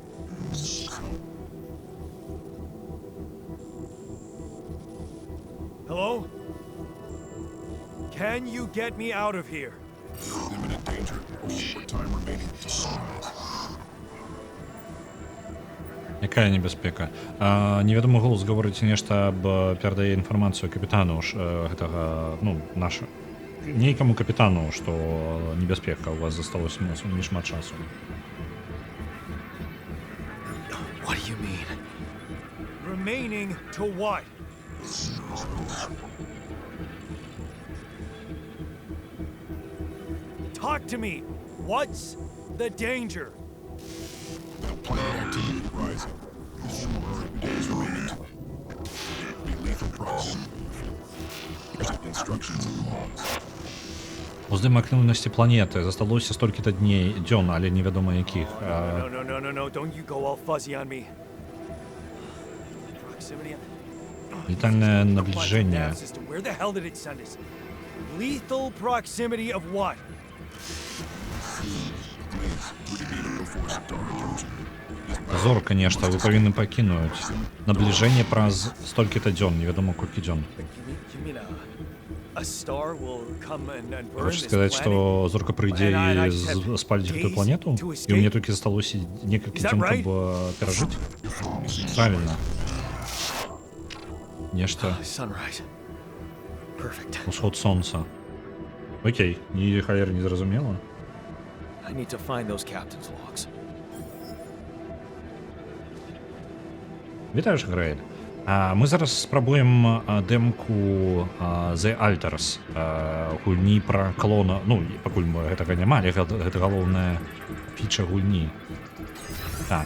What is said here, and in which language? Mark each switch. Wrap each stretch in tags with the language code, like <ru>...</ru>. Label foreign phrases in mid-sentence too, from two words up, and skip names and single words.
<en>Hello? Can you get me out of here? Imminent danger. Short time remaining to solve.</en> <be>Якая небяспека? Невядомы голас гаворыць нешта аб перадае інфармацыю капітану гэтага, ну, наша нейкаму капітану, што небяспека у вас засталося не шмат часу.</be> <en>What do you mean? Remaining to what? Talk to me. What's the danger? Planet activity rising. Days remaining. Be lethal proximity. Instructions and logs.</en> <be>Уздым актыўнасці планеты засталося столькі-то дней дзён, але невядома якіх.</be> <en>No, don't you go all fuzzy on me. Proximity.</en> <ru>Летальное</ru> <en>Quantum</en> <ru>наближение.</ru> <en>nav system. Where the hell did it send us? Lethal proximity of what? Please, would you be able to force it to our attention?</en> <be>Зорка нешта, вы павінны пакінуць. Набліжэнне праз столькі-то дзён, невядома колькі дзён.</be> <en>You mean a star will come and burn</en> <be>Хочаш</be> <en>this</en> <be>сказаць,</be> <en>planet?</en> <be>што зорка прыйдзе</be> <en>And I</en> <be>і</be> <en>had</en> <be>спаліць гэтую</be> <en>days</en> <be>планету?</be> <en>to</en> <be>І мне</be> <en>escape?</en> <be>толькі засталося некалькі</be> <en>Is that</en> <be>дзён,</be> <en>right?</en> <be>каб перажыць? Правильно. Нешта.</be> <en>Sunrise. Perfect.</en> <be>Усход сонца. Окей, ні халер не зразумела.</be> <en>I need to find those captain's logs.</en> <be>Вітаю ж, Грейль. Мы зараз спрабуем дэмку The Alters, гульні пра клона. Ну, пакуль мы гэтага няма, але гэта галоўная фіча гульні. Так.</be>